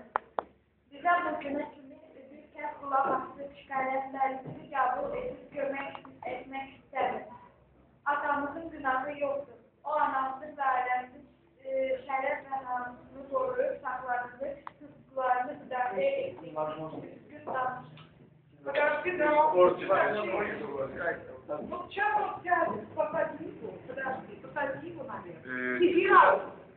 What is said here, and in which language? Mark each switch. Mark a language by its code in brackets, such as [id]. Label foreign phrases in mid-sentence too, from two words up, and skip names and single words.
[az] Bizə bu günə kimi üzrkən qulaq asıb şikayətlərimizi qəbul edib kömək etmək istəmir. Atamızın günahı yoxdur. O anamızın və ailəmizin şərəf və namusunu qoruyub saxladığı hüquqlarını müdafiə etdik. Düzgün danışır. [ru] Ну, чего взяли? Попади его, подожди, попади его, наверное. Иди,